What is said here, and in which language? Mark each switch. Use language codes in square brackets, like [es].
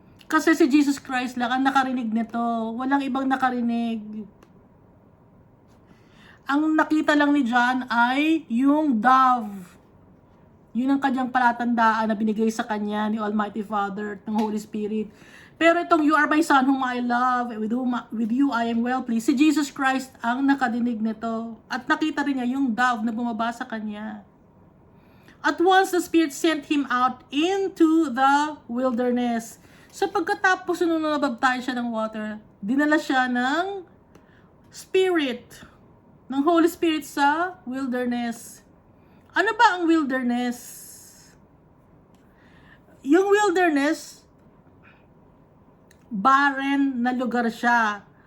[tl] Kasi si Jesus Christ lang ang nakarinig nito. Walang ibang nakarinig. Ang nakita lang ni John ay yung dove. Yun ang kanyang palatandaan na binigay sa kanya ni Almighty Father, ng Holy Spirit. Pero itong [en] "You are my son whom I love, with you I am well pleased." [tl] Si Jesus Christ ang nakadinig nito. At nakita rin niya yung dove na bumaba sa kanya. [en] At once the Spirit sent him out into the wilderness. [tl] So pagkatapos nung nabaptize siya ng water, dinala siya ng Spirit, ng Holy Spirit sa wilderness. Ano ba ang wilderness? Yung wilderness, barren na lugar siya.